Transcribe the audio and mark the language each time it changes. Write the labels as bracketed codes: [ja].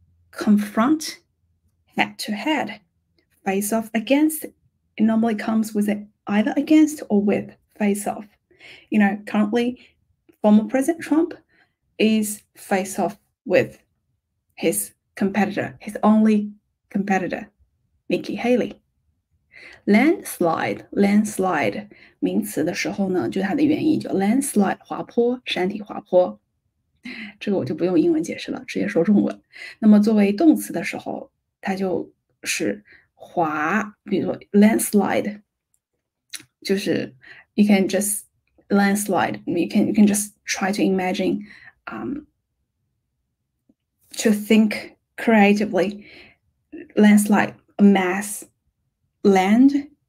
[en] Confront, head to head. Face off against, it normally comes with it either against or with face off. Currently, former President Trump is face off with his competitor, his only competitor, Nikki Haley. [zh] Landslide 名词的时候呢，就它的原意叫 landslide 滑坡，山体滑坡。这个我就不用英文解释了，直接说中文。那么作为动词的时候，它就是滑，比如说 [en] landslide， [zh] 就是 [en] you can just landslide, you can just try to imagine, to think creatively. Landslide, a mass land